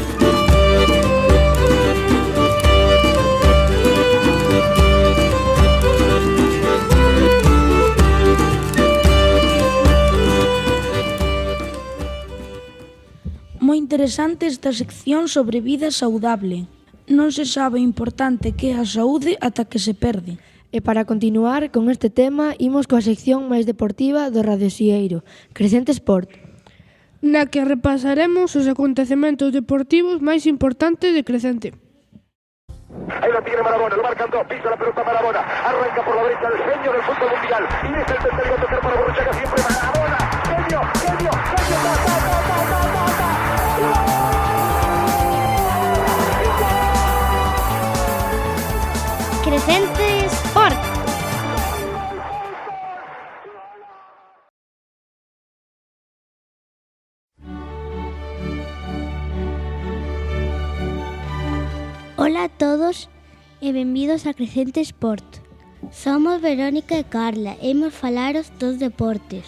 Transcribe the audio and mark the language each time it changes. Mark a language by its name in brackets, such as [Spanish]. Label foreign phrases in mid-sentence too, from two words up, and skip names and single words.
[Galician] Moi interesante esta sección sobre vida saudable. Non se sabe o importante que é a saúde ata que se perde. E para continuar con este tema, imos coa sección máis deportiva do Radio Xieiro, Crecente Sport, na que repasaremos os acontecementos deportivos máis importantes de Crecente. [Spanish] Ahí lo tiene Marabona, lo marcan dos, pisa la pelota Marabona, arranca por la derecha el genio del fútbol mundial, y es el tercero a tocar para Borruchaga, siempre Marabona, genio, genio, genio, [Galician] Crecente Sport. Hola a todos e benvidos a Crecente Sport. Somos Verónica e Carla e imos falaros dos deportes.